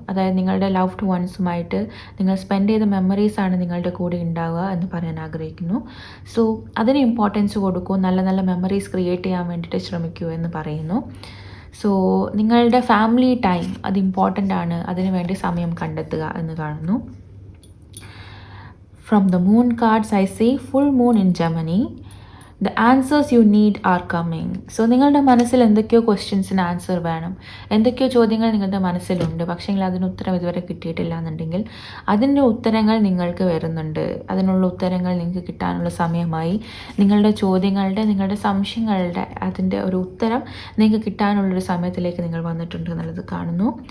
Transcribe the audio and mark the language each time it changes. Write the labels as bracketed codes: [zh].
[ml] അതായത് നിങ്ങളുടെ ലവ്ഡ് വൺസുമായിട്ട് നിങ്ങൾ സ്പെൻഡ് ചെയ്ത മെമ്മറീസാണ് നിങ്ങളുടെ കൂടെ ഉണ്ടാവുക എന്ന് പറയാൻ ആഗ്രഹിക്കുന്നു. സോ അതിന് ഇമ്പോർട്ടൻസ് കൊടുക്കൂ, നല്ല നല്ല മെമ്മറീസ് ക്രിയേറ്റ് ചെയ്യാൻ വേണ്ടിയിട്ട് ശ്രമിക്കൂ എന്ന് പറയുന്നു. സോ നിങ്ങളുടെ ഫാമിലി ടൈം അത് ഇമ്പോർട്ടൻ്റ് ആണ്, അതിനു വേണ്ടി സമയം കണ്ടെത്തുക എന്ന് കാണുന്നു. [en] From the moon cards I see full moon in Gemini, the answers you need are coming. [ml] So നിങ്ങളുടെ മനസ്സിൽ എന്തൊക്കെയോ ക്വസ്റ്റ്യൻസിന് ആൻസർ വേണം, എന്തൊക്കെയോ ചോദ്യങ്ങൾ നിങ്ങളുടെ മനസ്സിലുണ്ട്, പക്ഷേങ്കിൽ അതിന് ഉത്തരം ഇതുവരെ കിട്ടിയിട്ടില്ല എന്നുണ്ടെങ്കിൽ അതിൻ്റെ ഉത്തരങ്ങൾ നിങ്ങൾക്ക് വരുന്നുണ്ട്. അതിനുള്ള ഉത്തരങ്ങൾ നിങ്ങൾക്ക് കിട്ടാനുള്ള സമയമായി. നിങ്ങളുടെ ചോദ്യങ്ങളുടെ, നിങ്ങളുടെ സംശയങ്ങളുടെ അതിൻ്റെ ഒരു ഉത്തരം നിങ്ങൾക്ക് കിട്ടാനുള്ളൊരു സമയത്തിലേക്ക് നിങ്ങൾ വന്നിട്ടുണ്ട് എന്നുള്ളത് കാണുന്നു.